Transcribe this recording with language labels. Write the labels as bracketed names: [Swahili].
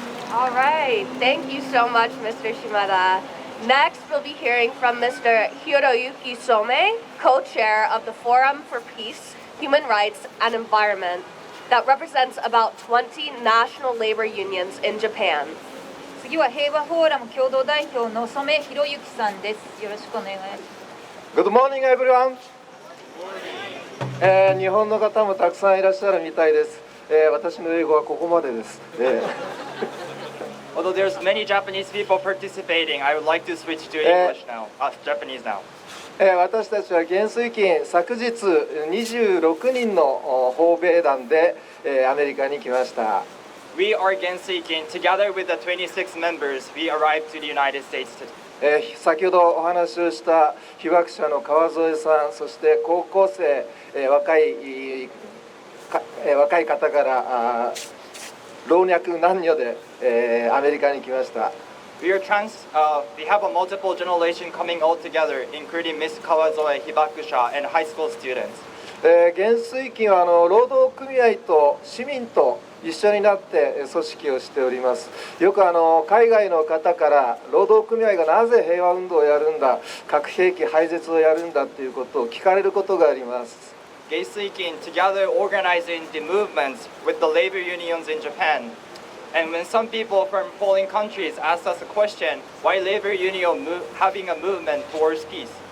[English] All right, thank you so much, Mr. Shimada. Next, we'll be hearing from Mr. Hiroyuki Some, co-chair of the Forum for Peace, Human Rights, and Environment, that represents about 20 national labor unions in Japan. [Japanese] 次は平和フォーラム共同代表の染博之さんです。よろしくお願いします。 [English] Good morning, everyone. [Japanese] 日本の方もたくさんいらっしゃるみたいです。私の英語はここまでです。 [English] Although there's many Japanese people participating, I would like to switch to English now, Japanese now. [Japanese] 私たちは元帥金昨日26人の訪米団でアメリカに来ました。 [English] We are Genseikin. Together with the 26 members, we arrived to the United States today. [Japanese] 先ほどお話をした被爆者の川添さん、そして高校生、若い方から老若男女で、アメリカに来ました。 [English] We have a multiple generation coming all together, including Miss Kawazoe, Hibakusha, and high school students. [Japanese] 元帥金は労働組合と市民と一緒になって組織をしております。よく海外の方から労働組合がなぜ平和運動をやるんだ、核兵器廃絶をやるんだということを聞かれることがあります。 [English] Genseikin together organizing the movements with the labor unions in Japan. And when some people from foreign countries ask us a question, why labor union having a movement towards peace?